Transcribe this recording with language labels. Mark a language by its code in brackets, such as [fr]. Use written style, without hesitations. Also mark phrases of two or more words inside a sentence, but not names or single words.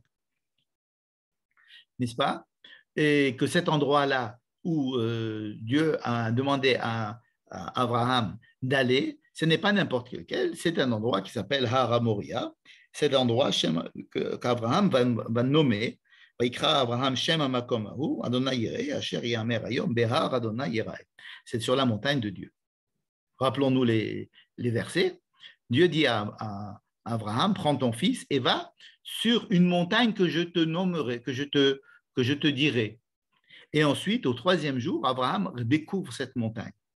[fr] N'est-ce pas? Et que cet endroit-là où Dieu a demandé à Abraham d'aller, ce n'est pas n'importe lequel, c'est un endroit qui s'appelle Har Moria. C'est l'endroit qu'Abraham va nommer. [he] אברהם שם המקום ההוא, אדני יראה, אשר יאמר היום, בהר אדני יראה. [fr] C'est sur la montagne de Dieu. Rappelons-nous les versets. Dieu dit à Abraham, prends ton fils et va sur une montagne que je te nommerai, que je te dirai. Et ensuite, au troisième jour, Abraham découvre cette montagne.